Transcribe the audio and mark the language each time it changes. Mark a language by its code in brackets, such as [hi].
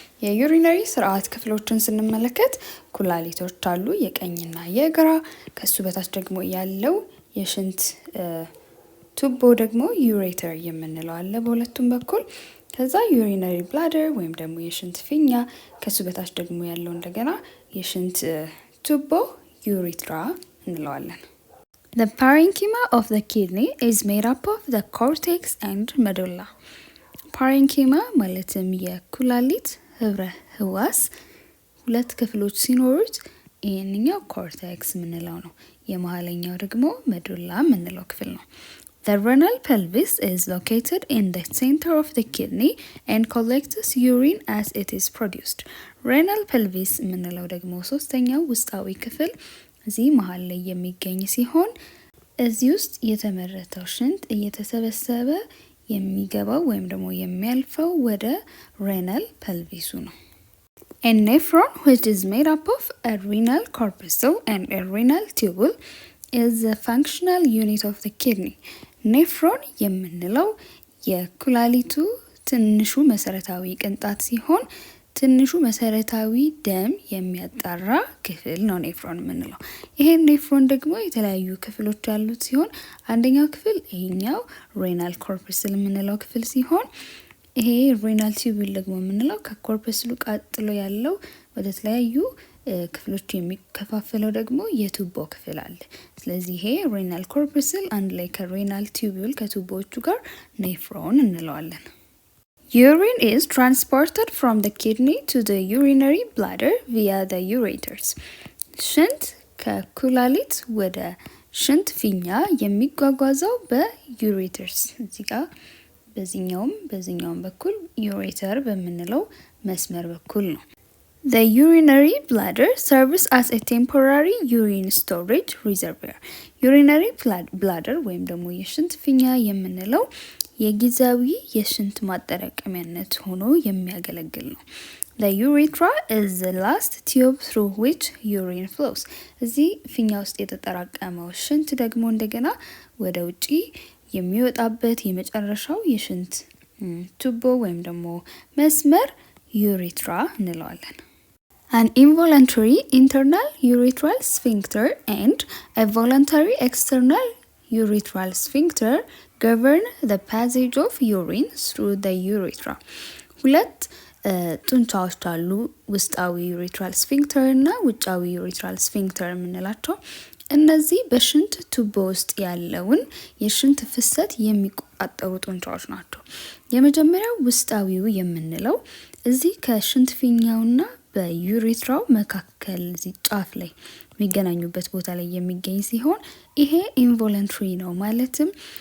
[am] የዩሪነሪ ስርዓት ክፍሎችን ስንመለከት ኩላሊቶች አሉ፣ የቀኝና የግራ። ከሱ በታች ደግሞ ያለው የሽንት ቱቦ ደግሞ ዩሬተር የምንለው አለ በሁለቱም በኩል። ከዛ ዩሪነሪ ብላደር ወይም ደግሞ የሽንት ፊኛ፣ ከሱ በታች ደግሞ ያለው እንደገና የሽንት ቱቦ ዩሪትራ እንለዋለን። [en] The parenchyma of the kidney is made up of the cortex and medulla. [am] parenchyma ማለትም የኩላሊት ህብረ ህዋስ 2 ክፍሎች ሲኖሩት ይሄንኛው ኮርቴክስ የምንለው ነው፣ የመሀለኛው ደግሞ መዱላ የምንለው ክፍል ነው። [en] The renal pelvis is located in the center of the kidney and collects urine as it is produced. [am] renal pelvis የምንለው ደግሞ ሶስተኛው ውስጣዊ ክፍል እዚህ መሃል ላይ የሚገኝ ሲሆን እዚህ ውስጥ የተመረተው ሽንት እየተሰበሰበ የሚገባው ወይም ደግሞ የሚያልፈው ወደ renal pelvis ነው። [en] A nephron, which is made up of a renal corpuscle and a renal tubule, is the functional unit of the kidney. [am] ኔፍሮን የምንለው የኩላሊቱ ትንሹ መሰረታዊ ቅንጣት ሲሆን ትንሹ መሰረታዊ ደም የሚያጣራ ክፍል ነው ኔፍሮን የምንለው። ይሄ ኔፍሮን ደግሞ የተለያዩ ክፍሎች ያሉት ሲሆን አንደኛው ክፍል ይሄኛው ሬናል ኮርፐስል የምንለው ክፍል ሲሆን ይሄ ሬናል ቲዩብል ደግሞ የምንለው ከኮርፐስሉ ቀጥሎ ያለው ወደ ተለያዩ ክፍሎች የሚከፋፈለው ደግሞ የቱቦ ክፍል አለ። ስለዚህ ይሄ ሬናል ኮርፐስል አንድ ላይ ከሬናል ቲዩብል ከቱቦዎቹ ጋር ኔፍሮን እንለዋለን። [en] Urine is transported from the kidney to the urinary bladder via the ureters. [am] ሽንት ከኩላሊት ወደ ሽንት ፊኛ የሚጓጓዘው በዩሬተርስ እዚህ ጋር በዚህኛውም በኩል ዩሬተር በምንለው መስመር በኩል ነው። [en] The urinary bladder serves as a temporary urine storage reservoir. [am] urinary bladder ወይም ደግሞ የሽንት ፊኛ የምንለው የጊዜያዊ የሽንት ማጠራቀሚያነት ሆኖ የሚያገለግል ነው። [en] The urethra is the last tube through which urine flows. [am] እዚህ ፊኛ ውስጥ የተጠራቀመው ሽንት ደግሞ እንደገና ወደ ውጪ የሚወጣበት የመጨረሻው የሽንት ቱቦ ወይም ደግሞ መስመር ዩሬትራ እንለዋለን። [en] An involuntary internal urethral sphincter and a voluntary external urethral sphincter govern the passage of urine through the urethra. [am] ሁለት ጡንቻዎች አሉ፣ ውስጣዊ ዩሬትራል ስፊንክተር እና ውጫዊ ዩሬትራል ስፊንክተር የምንላቸው። እነዚህ በሽንት ቱቦ ውስጥ ያለውን የሽንት ፍሰት የሚቆጣጠሩ ጡንቻዎች ናቸው። የመጀመሪያው ውስጣዊው የምንለው እዚህ ከሽንት ፊኛውና በዩሬትራው መካከል እዚህ ጫፍ ላይ የሚገናኙበት ቦታ ላይ የሚገኝ ሲሆን ይሄ ኢንቮለንትሪ ነው። ማለትም